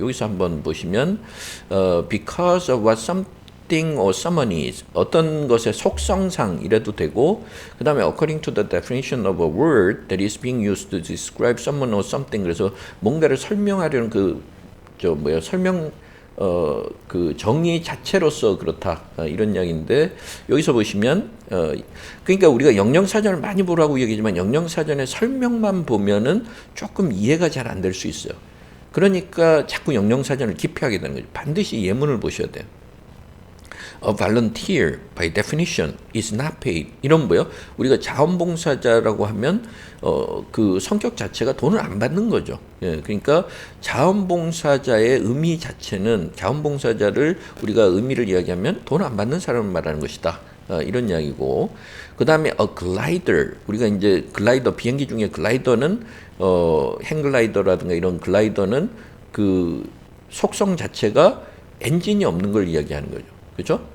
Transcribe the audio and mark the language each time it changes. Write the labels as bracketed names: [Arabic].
[Korean] 여기서 한번 보시면 [English] because of what something or someone is, [Korean] 어떤 것의 속성상 이래도 되고, 그 다음에 [English] according to the definition of a word that is being used to describe someone or something, [Korean] 그래서 뭔가를 설명하려는 설명 정의 자체로서 그렇다, 이런 이야기인데, 여기서 보시면 그러니까 우리가 영영사전을 많이 보라고 얘기하지만 영영사전의 설명만 보면은 조금 이해가 잘 안 될 수 있어요. 그러니까 자꾸 영영사전을 깊이 하게 되는 거죠. 반드시 예문을 보셔야 돼요. [English] A volunteer, by definition, is not paid. [Korean] 이런 뭐요? 우리가 자원봉사자라고 하면 그 성격 자체가 돈을 안 받는 거죠. 예, 그러니까 자원봉사자의 의미 자체는 자원봉사자를 우리가 의미를 이야기하면 돈 안 받는 사람을 말하는 것이다. 이런 이야기고, 그 다음에 a glider, 우리가 이제 글라이더, 비행기 중에 글라이더는 행글라이더라든가 이런 글라이더는 그 속성 자체가 엔진이 없는 걸 이야기하는 거죠. 그렇죠?